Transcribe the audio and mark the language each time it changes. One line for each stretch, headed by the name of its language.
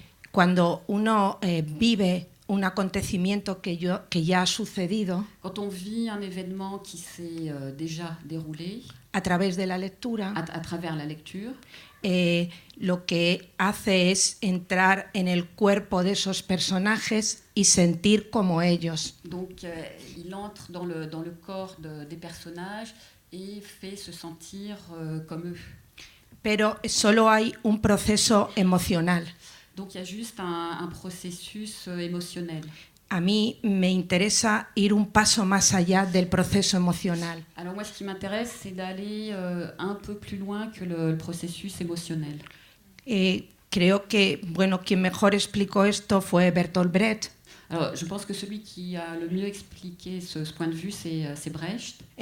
Spanish: Cuando uno vive un acontecimiento que ya ha sucedido
French: Quand on vit un événement qui s'est déjà déroulé
Spanish: a través de la lectura,
French: à travers la lecture,
Spanish: lo que hace es entrar en el cuerpo de esos personajes y sentir como ellos.
French: donc il entre dans le corps des personnages et fait se sentir comme eux.
Spanish: Pero solo hay un proceso emocional.
French: Donc il y a juste un processus émotionnel.
Spanish: A mí me interesa ir un paso más allá del proceso emocional.
French: Alors moi, ce qui m'intéresse, c'est d'aller un peu plus loin que le processus émotionnel.
Spanish: Creo que, bueno, quien mejor explicó esto fue Bertolt Brecht.
French: Alors, je pense que celui qui a le mieux expliqué ce point de vue, c'est Brecht,